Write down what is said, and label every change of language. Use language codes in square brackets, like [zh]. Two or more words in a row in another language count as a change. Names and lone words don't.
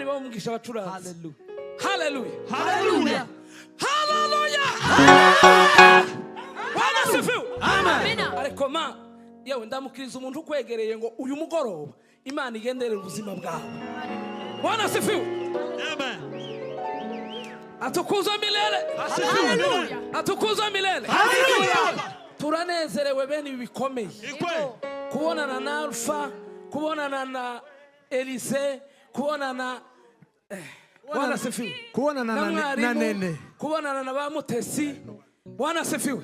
[rn] umugisha abacuranzi. Hallelujah. Hallelujah. Hallelujah. [sw] Hallelujah. Bwana asifiwe. Amen. [rn] Ariko ma yewe ndamukiriza umuntu ukwegereye ngo uyu mugoroba Imana igenderera ubuzima bwawe. [sw] Bwana asifiwe. Amen. Atukuzwe milele. Hallelujah. Atukuzwe milele. Hallelujah. [rn] Turanezerewe bene ibi bikomeye. Kubonana na Alpha, kubonana na Elise, kubonana [sw] Bwana asifiwe. [rn] Kubonana na Nene. Kubonana na ba Mutesi. [sw] Bwana asifiwe.